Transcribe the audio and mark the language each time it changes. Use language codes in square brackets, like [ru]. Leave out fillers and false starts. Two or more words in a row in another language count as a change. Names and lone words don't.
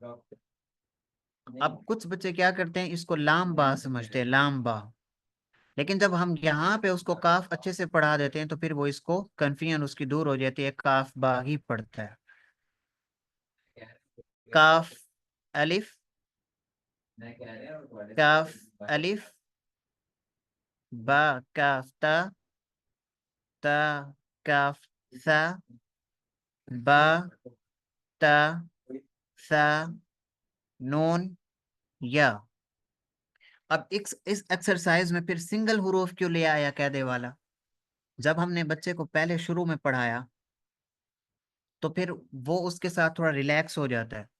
[ur] اب کچھ بچے کیا کرتے ہیں، اس کو لام با سمجھتے ہیں، لام با. لیکن جب ہم یہاں پہ اس کو کاف اچھے سے پڑھا دیتے ہیں تو پھر وہ اس کو کنفیوژن اس کی دور ہو جاتی ہے، کاف با ہی پڑھتا ہے. [ar] کاف الف کاف الف با کاف تا تا کاف ثا با تا ثا نون یا. [ur] اب اس ایکسرسائز میں پھر سنگل حروف کیوں لے آیا قاعدے والا؟ جب ہم نے بچے کو پہلے شروع میں پڑھایا تو پھر وہ اس کے ساتھ تھوڑا ریلیکس ہو جاتا ہے.